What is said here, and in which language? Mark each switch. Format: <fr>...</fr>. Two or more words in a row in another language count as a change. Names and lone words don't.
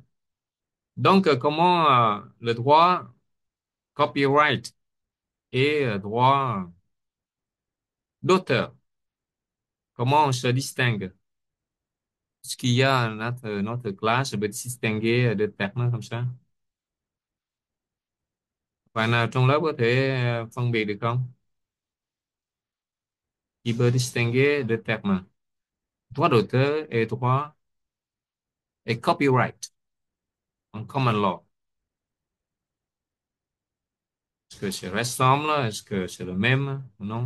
<fr>Donc, comment le droit copyright et droit d'auteur, comment on se distingue? Est-ce qu'il y a notre classe peut distinguer deux termes comme ça?</fr> <vi>Bạn nào trong lớp có thể phân biệt được không?</vi> <fr>Qui peut distinguer deux termes? Droit d'auteur et droit et copyright en</fr> <en>common law.</en> <fr>Est-ce que c'est ressemble? Est-ce que c'est le même? Non.</fr>